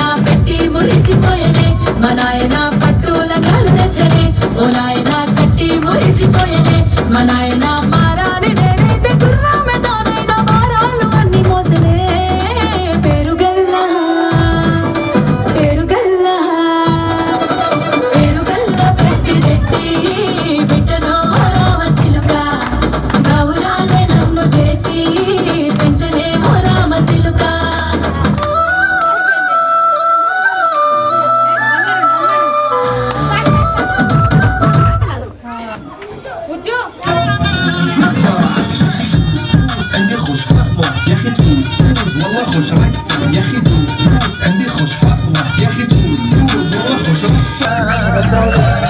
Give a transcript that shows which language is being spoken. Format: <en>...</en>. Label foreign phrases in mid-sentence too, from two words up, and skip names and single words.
<te>పెట్టి మురిసిపోయనే మా నాయన పట్టు లంగాలు తెచ్చనే ఓ నాయన కట్టి మురిసిపోయనే మా నాయన మారాని నేనైతే గుర్రామెతోనైనా మారాలు అన్ని మోసనే పేరుగల్ల పెట్టి రెడ్డి బిడ్డనో రావసిలుక గౌరాలే నన్ను చేసి పెంచనే ఓ రావసిలుక</te> <ar>عندي خوش فاصلة يا اخي تفوز والله خوش رقصة يا اخي دوز عندي خوش فاصلة يا اخي تفوز والله خوش رقصة</ar>